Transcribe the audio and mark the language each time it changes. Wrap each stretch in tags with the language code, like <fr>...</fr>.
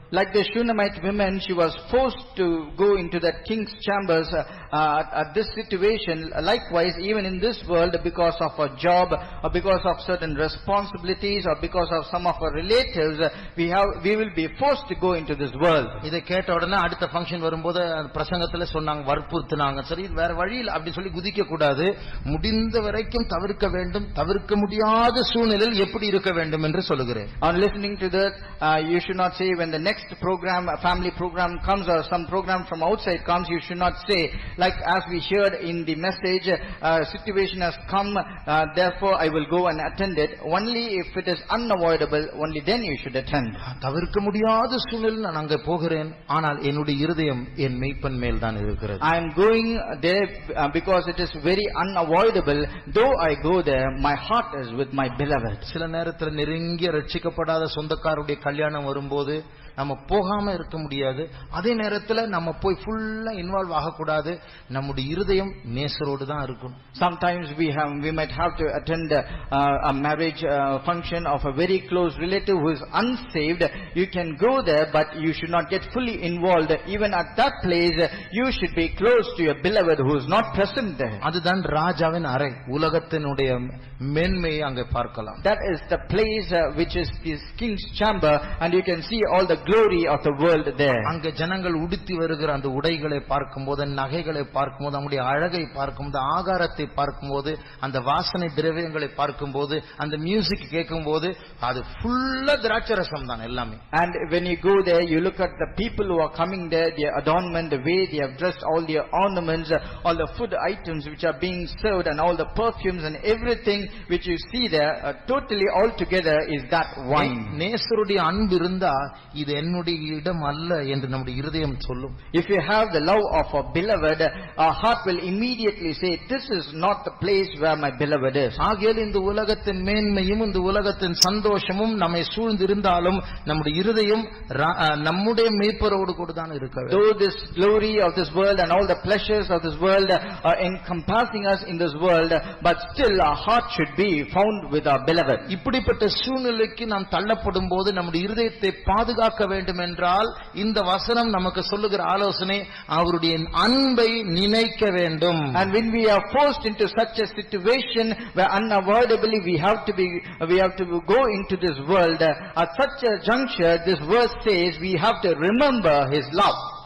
<en>Like the Shunammite woman, she was forced to go into that king's chambers at this situation. Likewise, even in this world, because of a job, or because of certain responsibilities or because of some of our relatives, we will be forced to go into this world.</en> <ta>இதை கேட்ட உடனே அடுத்த function வரும்போது பிரசங்கத்துல சொன்னாங்க, வற்புறுத்தினாங்க. சரி, வேற வழியில் அப்படி சொல்லி குதிக்க கூடாது, முடிந்த வரைக்கும் தவிர்க்க வேண்டும், தவிர்க்க முடியாத சூழ்நிலையில் எப்படி இருக்க வேண்டும் என்று சொல்லுகிறேன்.</ta> <en>On listening to that, you should not say when the next program, a family program comes or some program from outside comes, you should not say like as we heard in the message, situation has come, therefore I will go and attend it. Only if it is unavoidable, only then you should attend.</en> <ta>தவிர்க்க முடியாத சூழ்நிலையில் நான் அங்கே போகிறேன், ஆனால் என்னுடைய இருதயம் என் மேய்ப்பன் மேல் தான் இருக்கிறது.</ta> <en>I am going there because it is very unavoidable. Though I go there, my heart is with my beloved.</en> <ta>சில நேரத்தில் நெருங்கிய ரட்சிக்கப்படாத சொந்தக்காரருடைய கல்யாணம் வரும்போது நம்ம போகாம இருக்க முடியாது. அதே நேரத்தில் நம்ம போய் ஃபுல்லா இன்வால்வ் ஆகக்கூடாது. நம்முடைய இருதயம் நேசரோடு தான் இருக்கும்.</ta> <en>Sometimes we might have to attend a marriage function of a very close relative who is unsaved. You can go there, but you should not get fully involved. Even at that place, you should be close to your beloved who is not present there.</en> <ta>அதுதான் ராஜாவின் அறை, உலகத்தினுடைய மேன்மையை அங்கே பார்க்கலாம்.</ta> <en>That is the place which is his king's chamber, and you can see all the glory of the world there.</en> <ta>அங்கே ஜனங்கள் உடுத்தி வருகிற அந்த உடைகளை பார்க்கும்போது, நகைகளை பார்க்கும்போது, அவங்களுடைய அழகை பார்க்கும்போது, ஆகாரத்தை பார்க்கும்போது, அந்த வாசனை திரவியங்களை பார்க்கும்போது, அந்த மியூசிக் கேட்கும்போது, அது ஃபுல்லா திராட்சரசம் தான் எல்லாமே.</ta> <en>And when you go there, you look at the people who are coming there, their adornment, the way they have dressed, all their ornaments, all the food items which are being served, and all the perfumes and everything which you see there, totally all together is that wine.</en> <ta>நேசருடைய அன்பு இருந்தா இது என்னுடைய இடம் அல்ல என்று நம்முடைய இருதயம் சொல்லும்.</ta> <en>If you have the love of a beloved, our heart will immediately say, this is not the place where my beloved is.</en> <ta>ஆகையால் இந்த உலகத்தின் மேன்மையும் இந்த உலகத்தின் சந்தோஷமும் நம்மை சூழ்ந்திருந்தாலும் நம்முடைய இருதயம் நம்முடைய மேய்ப்பரோடு கூட தான் இருக்க வேண்டும்.</ta> <en>Though this glory of this world and all the pleasures of this world are encompassing us in this world, but still our heart should be found with our beloved.</en> <ta>இப்படிப்பட்ட சூழ்நிலைக்கு நாம் தள்ளப்படும் போது நம்முடைய இருதயத்தை பாதுகாக்க வேண்டும் என்றால் இந்த வசனம் நமக்கு சொல்லுகிற ஆலோசனை, அவருடைய அன்பை நினைக்க வேண்டும்.</ta> <en>And when we are forced into such a situation where unavoidably we have to go into this world, at such a juncture this verse says we have to remember his love.</en>